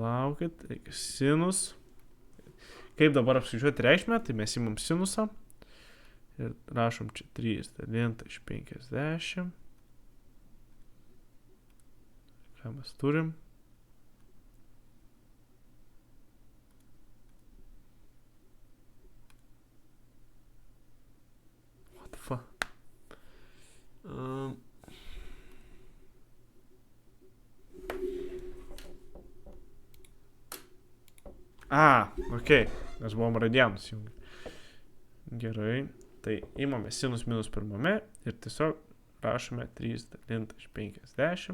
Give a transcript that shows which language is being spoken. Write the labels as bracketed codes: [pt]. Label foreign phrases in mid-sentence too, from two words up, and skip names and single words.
[lt] Palaukit, reikia sinus. Kaip dabar apskaičiuoti reikšmę, tai mes imam sinusą. Ir rašom čia 3 dalinta iš 50. Ką mes turim? [en] What the fuck? [lt] Okei. Mes buvom radianus jungi. Gerai. Tai imame sinus minus pirmame ir tiesiog rašome 3 dalinta iš 50.